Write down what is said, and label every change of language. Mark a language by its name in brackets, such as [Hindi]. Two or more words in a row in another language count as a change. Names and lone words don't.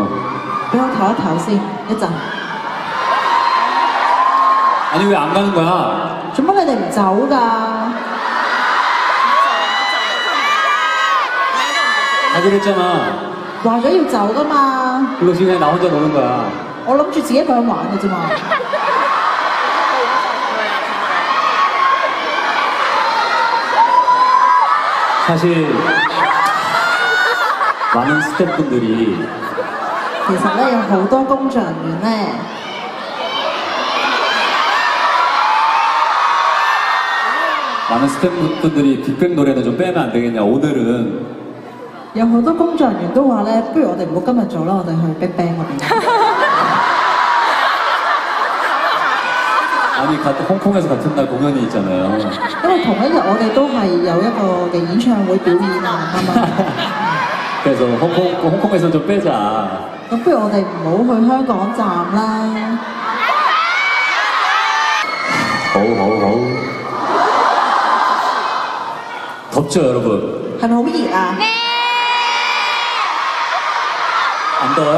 [Cantonese] 俾我唞一唞先，一陣。 [Korean] 아니 왜 안 가는 거야? [Cantonese] 做乜你哋唔走㗎？ [Korean] 하기로 했잖아. [Cantonese] 話咗要走㗎嘛？ [Korean] 그거 지금 그냥 나 혼자 노는 거야. [Cantonese] 我諗住自己一個人玩嘅啫嘛。 [Korean] 사실 많은 스태프분들이 [Cantonese] 其實咧有好多工作人員咧， [Korean] 많은 스태프분들이 빅뱅 노래는 좀 빼면 안 되겠냐. 오늘은 [Cantonese] 有好多工作人員都話咧，不如我哋唔好今日做啦，我哋去 BigBang 嗰邊。 [Korean] 아니 홍콩에서 같은 날 공연이 있잖아요. [Cantonese] 因為同一日我哋都係有一個嘅演唱會表演啊，啱啱？ [Korean] 그래서 홍콩에서 좀 빼자. [Cantonese] 咁不如我哋唔好去香港站啦。好. [Korean] 덥죠 여러분? [Cantonese] 係咪好熱啊？ [Korean] 안 더워요?